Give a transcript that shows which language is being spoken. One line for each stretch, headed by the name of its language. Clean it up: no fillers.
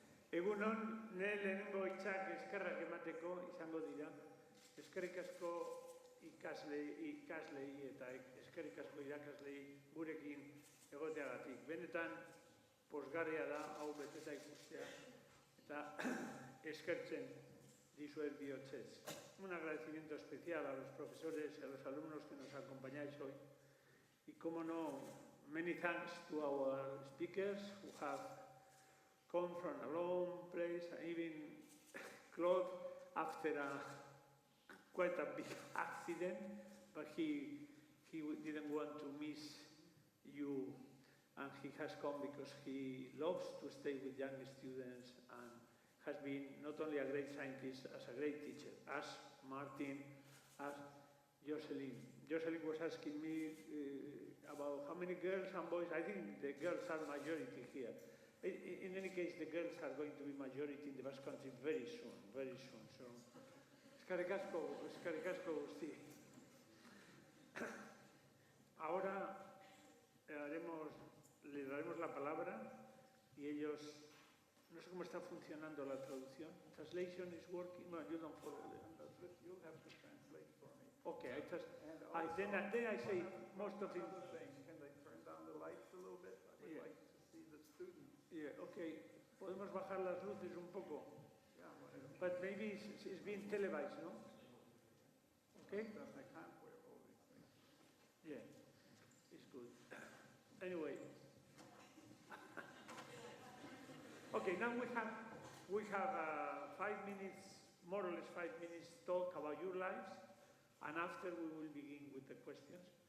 Basque: Egunon, nire lehenengo hitzak eskerrak emateko izango dira. Eskerrik asko ikaslei eta eskerrik asko irakaslei gurekin egoteagatik. Benetan, pozgarria da hau beteta ikustea eta eskertzen dizuet bihotzez.
Spanish: un agradecimiento especial a los profesores y a los alumnos que nos acompañáis hoy. Y, como no,
English: many thanks to our speakers who have come from a long place, and even Claude, after quite a big accident, but he didn't want to miss you, and he has come because he loves to stay with young students and has been not only a great scientist, as a great teacher, as Martin, as Jocelyn. Jocelyn was asking me about how many girls and boys. I think the girls are majority here. In any case, the girls are going to be majority in the Basque Country very soon, very soon.
Basque: So, eskerrik asko guzti.
Spanish: Ahora le daremos la palabra y ellos, no sé cómo está funcionando la traducción.
English: Translation is working. No, you don't follow the translation. You'll have to translate for me. Okay, then I say most of it. Another thing, can they turn down the lights a little bit? I would like to see the students. Yeah, okay.
Spanish: Podemos bajar las luces un poco.
English: Yeah, whatever. But maybe it's being televised, no? Okay? I can't wear all these things. Yeah, it's good. Anyway. Okay, now we have 5 minutes, more or less 5 minutes talk about your lives, and after we will begin with the questions.